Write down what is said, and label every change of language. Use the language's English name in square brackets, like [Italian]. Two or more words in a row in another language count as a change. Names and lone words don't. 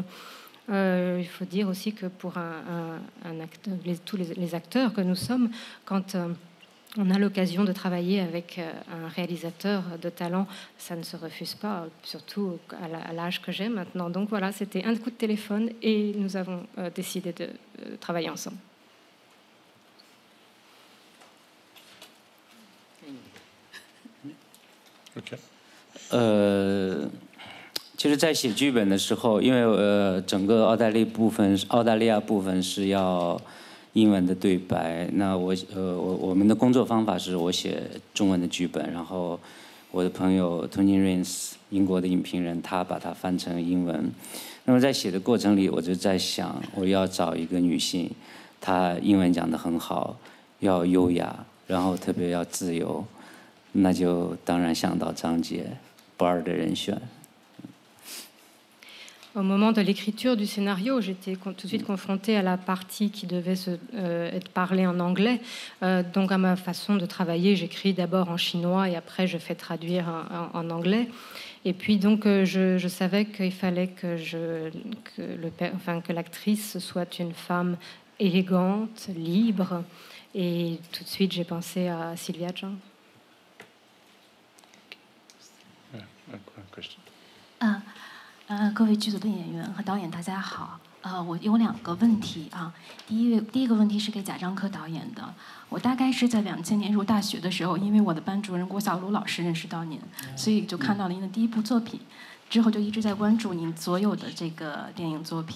[French] Il faut dire aussi que pour tous les acteurs que nous sommes, quand on a l'occasion de travailler avec un réalisateur de talent, ça ne se refuse pas, surtout à l'âge que j'ai maintenant. Donc voilà, c'était un coup de téléphone et nous avons décidé de travailler ensemble. OK. [Chinese] 其实，在写剧本的时候，因为整个澳大利亚部分是要英文的对白，那我们的工作方法是我写中文的剧本，然后我的朋友 Tony Rains 英国的影评人，他把它翻成英文。那么在写的过程里，我就在想，我要找一个女性，她英文讲得很好，要优雅，然后特别要自由，那就当然想到张杰，BAR的人选。 [French] Au moment de l'écriture du scénario, j'étais tout de suite confrontée à la partie qui devait être parlée en anglais. Donc à ma façon de travailler, j'écris d'abord en chinois et après je fais traduire en anglais. Et puis donc je savais qu'il fallait que l'actrice soit une femme élégante, libre. Et tout de suite j'ai pensé à Sylvia Zhang. Question. [Chinese] 各位剧组的演员和导演，大家好。我有2个问题啊。第一个问题是给贾樟柯导演的。我大概是在2000年入大学的时候，因为我的班主任郭小璐老师认识到您，所以就看到了您的第一部作品，之后就一直在关注您所有的这个电影作品。